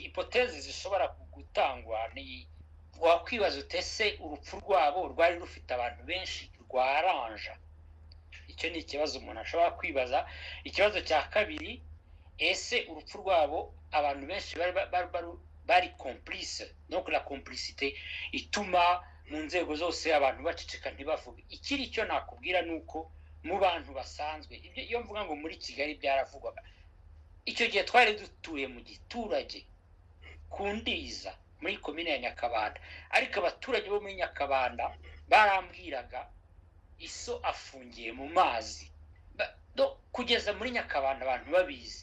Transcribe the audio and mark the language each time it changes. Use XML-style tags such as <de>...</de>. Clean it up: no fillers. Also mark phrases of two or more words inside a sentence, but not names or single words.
<rw>Hipoteze zishobora gutangwa ni wakwibaza utese urupfu rwabo rwari rufite abantu benshi rwaranja. Icyo ni ikibazo umuntu ashobora kwibaza. Ikibazo cya kabiri, ese urupfu rwabo abantu benshi bari complice,</rw> <fr>donc la complicité</fr> <rw>ituma mu nzego zose abantu baceceka ntibavuge. Ikiri cyo nakubwira nuko mu bantu basanzwe, iyo mvuga ngo muri Kigali byaravugwaga, icyo gihe twari dutuye mu giturage ku Ndiza muri komine ya Nyakabanda, ariko abaturage bo muri Nyakabanda barambwiraga iso afungiye mu mazi, kugeza muri Nyakabanda abantu babizi.</rw>